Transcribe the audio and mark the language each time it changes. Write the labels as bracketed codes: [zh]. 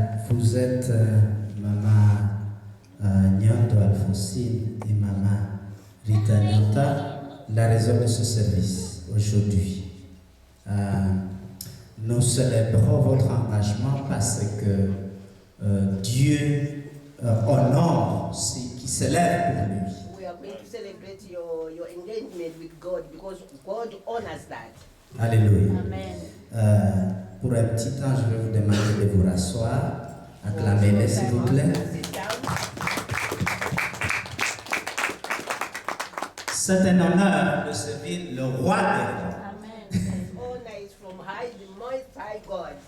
[fr] Vous êtes Maman Nyondo Alphonsine et Maman Rita Nyota, la raison de ce service aujourd'hui. Nous célébrons votre engagement parce que Dieu honore ceux qui se lèvent pour lui. [en] We are going to celebrate your engagement with God because God honors that. Alléluia. Amen. [fr] Pour un petit temps, je vais vous demander de vous rasseoir. Acclamez-les, s'il vous plaît. C'est un honneur de servir le roi des rois. [en] Honor is from high, the most high God.